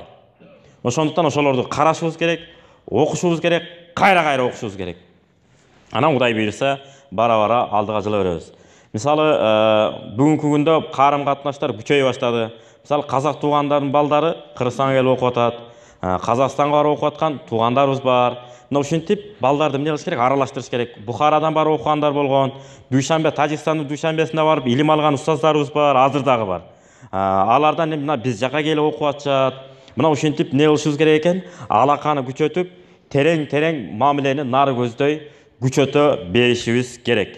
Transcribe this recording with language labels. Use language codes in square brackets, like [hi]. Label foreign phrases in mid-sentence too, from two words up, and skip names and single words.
[ky] Ошондуктан ошолорду карашыбыз керек, окушубуз керек, кайра окушубуз керек. Анан Кудай буйруса, бара-бара алдыга жыла беребиз. Мисалы, бүгүнкү күндө карым катнаштар күчөйө баштады. Мисалы, казак туугандардын балдары Кыргызстанга келип окуп атат. [kk] Қазақстанға барып оқып жатқан туғандарыбыз бар. [ky] Мына ушинтип балдарды эмне кылыш керек? Аралаштырыш керек. Бухарадан барып окугандар болгон, Дүйшөмбө, Тажикстандын Дүйшөмбөсүндө барып илим алган устаздарыбыз бар, азыр дагы бар. Алардан мына биз жака келип окуп атышат. Мына ушинтип эмне кылышыбыз керек экен? Алаканы күчөтүп, терең мамилени нары көздөй күчөтө беришибиз керек.